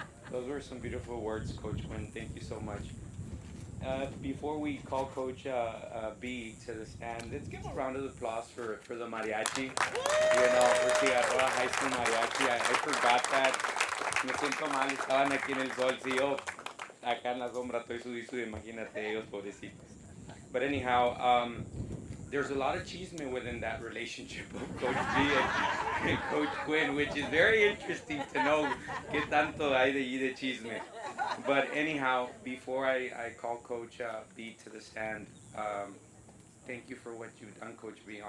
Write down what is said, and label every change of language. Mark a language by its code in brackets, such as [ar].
[en] Those were some beautiful words, Coach Quinn. Thank you so much. Before we call Coach B to the stand, let's give a round of applause for the mariachi. You know, for Cigarroa High School Mariachi. I forgot that. [es] Me siento mal, estaban aquí en el sol. Si yo acá en la sombra estoy sudí, imagínate ellos, pobrecitos. [en] But anyhow, there's a lot of chisme within that relationship of Coach B and Coach Quinn, which is very interesting to know [es] qué tanto hay de ahí de chisme. [en] But anyhow, before I call Coach B to the stand, thank you for what you've done, Coach B.